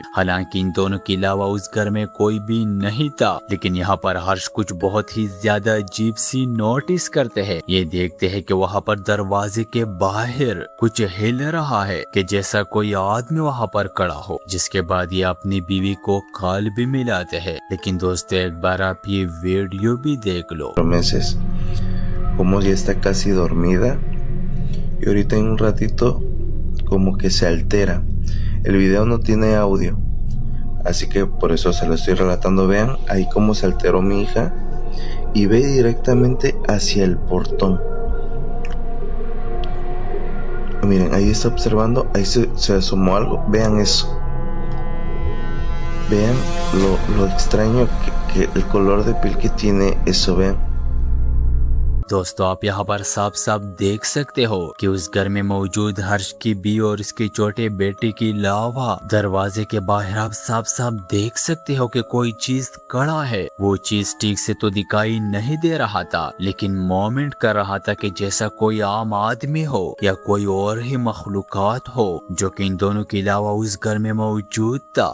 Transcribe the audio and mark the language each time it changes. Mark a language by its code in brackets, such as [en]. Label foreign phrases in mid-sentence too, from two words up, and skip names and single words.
[hi] हालांकि इन दोनों के अलावा उस घर में कोई भी नहीं था, लेकिन यहाँ पर हर्ष कुछ बहुत ही ज्यादा अजीब सी नोटिस करते हैं। ये देखते हैं कि वहाँ पर दरवाजे के बाहर कुछ हिल रहा है कि जैसा कोई आदमी वहाँ पर खड़ा हो। जिसके बाद ये अपनी बीवी को कॉल भी मिलाते हैं। लेकिन दोस्तों एक बार आप ये वीडियो भी देख लो। [es] meses, como ya está casi dormida y ahorita en un ratito como que se altera. El video no tiene audio, así que por eso se lo estoy relatando. Vean ahí cómo se alteró mi hija y ve directamente hacia el portón. Miren, ahí está observando, ahí se asomó algo. Vean eso. Vean lo extraño que el color de piel que tiene eso, vean. [hi] दोस्तों आप यहाँ पर साफ साफ देख सकते हो कि उस घर में मौजूद हर्ष की बीवी और उसके छोटे बेटे की अलावा दरवाजे के बाहर आप साफ साफ देख सकते हो कि कोई चीज खड़ा है। वो चीज ठीक से तो दिखाई नहीं दे रहा था, लेकिन मोमेंट कर रहा था कि जैसा कोई आम आदमी हो या कोई और ही मखलूकात हो जो कि इन दोनों के अलावा उस घर में मौजूद था।